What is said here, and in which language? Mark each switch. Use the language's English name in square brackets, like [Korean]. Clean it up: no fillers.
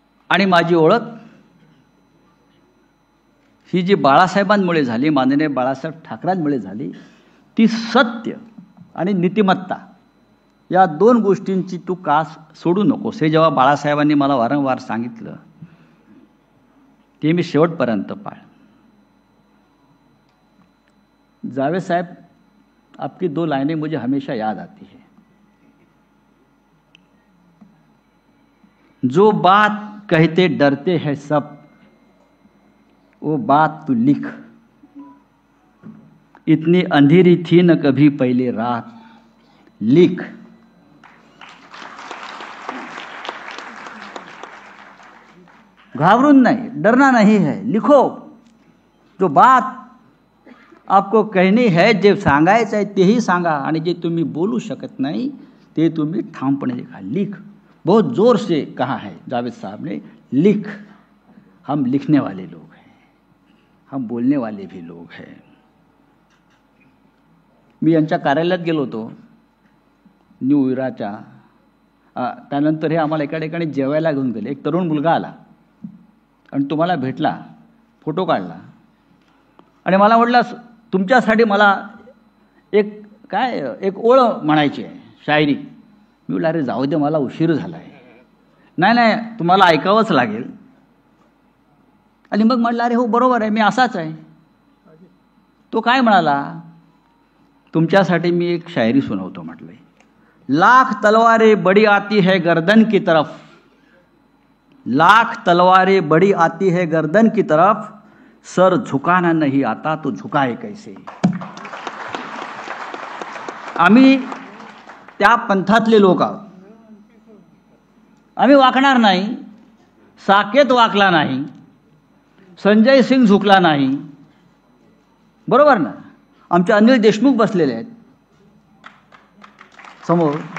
[Marathi] आणि माझी ओळख ही जी बाळासाहेबांमुळे झाली, माननीय बाळासाहेब ठाकरेंमुळे झाली, ती सत्य आणि नीतिमत्ता या 2 गोष्टींची तू कास सोडू नकोस. हे जेव्हा बाळासाहेबांनी मला वारंवार सांगितलं ते मी शेवटपर्यंत पाळ. [Hindi] जावेद साहब, आपकी 2 लाइनें मुझे हमेशा याद आती है. जो बात कहते डरते हैं सब, वो बात तू लिख. इतनी अंधेरी थी न कभी पहले रात, लिख. घाबरून नहीं, डरना नहीं है, लिखो. जो बात आपको कहनी है, [Marathi] जे सांगायचं आहे तेही सांगा, आणि जे तुम्ही बोलू शकत नाही ते तुम्ही ठामपणे लिखा. [Hindi] लिख. बहुत जोर से कहा है जावेद साहब ने, लिख. हम लिखने वाले लोग हैं, हम बोलने वाले भी लोग हैं. [Marathi] मी यांच्या कार्यालयात गेलो होतो न्यू इराच्या. त्यानंतर हे आम्हाला एका ठिकाणी जेवायला घेऊन गेले. एक तरुण मुलगा आला आणि तुम्हाला भेटला, फोटो काढला आणि मला म्हटलं, तुमच्यासाठी मला एक ओळ म्हणायची आहे, शायरी. मी म्हटलं, अरे जाऊ दे, मला उशीर झाला आहे. नाही, तुम्हाला ऐकावंच लागेल. आणि मग म्हटलं, अरे हो बरोबर आहे, मी असाच आहे. तो काय म्हणाला, तुमच्यासाठी मी एक शायरी सुनावतो. [Hindi] म्हटलं, लाख तलवारें बड़ी आती है गर्दन की तरफ, लाख तलवारें बड़ी आती है गर्दन की तरफ, सर झुकाना नहीं आता तो झुकाए कैसे. [Marathi] आम्ही त्या पंथातले लोक आहोत. आम्ही वाकणार नाही. साकेत वाकला नाही, संजय सिंग झुकला नाही, बरोबर ना. आमचे अनिल देशमुख बसलेले आहेत समोर.